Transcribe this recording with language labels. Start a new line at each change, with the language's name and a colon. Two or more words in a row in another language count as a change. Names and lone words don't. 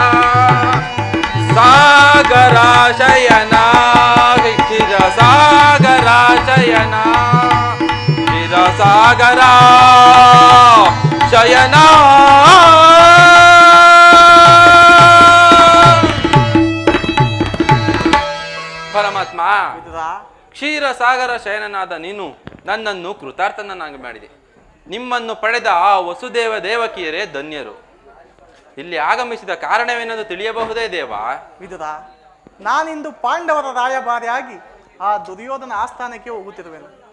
Kannada: ಸಾಗರ ಶಯನ ಚಿರ ಸಾಗರ ಶಯನ ಚಿರ ಸಾಗರ ಶಯನ ಪರಮಾತ್ಮ ಕ್ಷೀರ ಸಾಗರ ಶಯನನಾದ ನೀನು ನನ್ನನ್ನು ಕೃತಾರ್ಥನನ್ನಾಗಿ ಮಾಡಿದೆ. ನಿಮ್ಮನ್ನು ಪಡೆದ ಆ ವಸುದೇವ ದೇವಕಿಯರೇ ಧನ್ಯರು. ಇಲ್ಲಿ ಆಗಮಿಸಿದ ಕಾರಣವೇನೆಂದು ತಿಳಿಯಬಹುದೇ ದೇವ? ವಿದುರ, ನಾನಿಂದು ಪಾಂಡವರ ರಾಯಭಾರಿಯಾಗಿ ಆ ದುರ್ಯೋಧನ ಆಸ್ಥಾನಕ್ಕೆ ಹೋಗುತ್ತಿರುವೆನು.